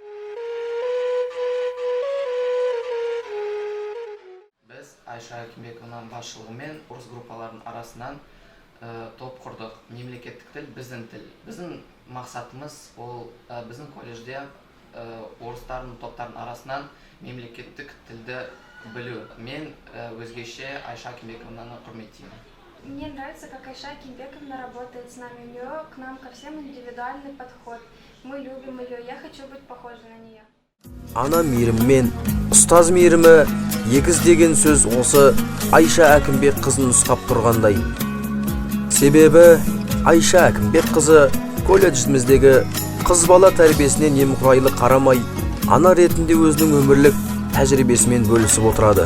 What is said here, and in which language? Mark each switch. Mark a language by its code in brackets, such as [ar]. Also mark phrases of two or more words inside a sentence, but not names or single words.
[kk] Біз Айша Әкімбековнаның басшылығымен орыс группаларының арасынан топ құрдық. Мемлекеттік тіл біздің тіл. Біздің мақсатымыз ол біздің колледжде орыстардың топтардың арасынан мемлекеттік тілді білу. Мен өзгеше Айша Әкімбековнаны құрметтеймін. [ru] Мне нравится, как Айша Әкімбековна работает с нами. У нее к нам ко всем индивидуальный подход. Мы любим ее. Я хочу быть похожей на нее. [kk] Ана мейіріммен ұстаз мейірімі егіз деген сөз осы Айша Әкімбекқызын нұсқап тұрғандай. Себебі Айша Әкімбекқызы колледжіміздегі қыз бала тәрбиесіне немқұрайлы қарамай, ана ретінде өзінің өмірлік тәжірибесімен бөлісіп отырады.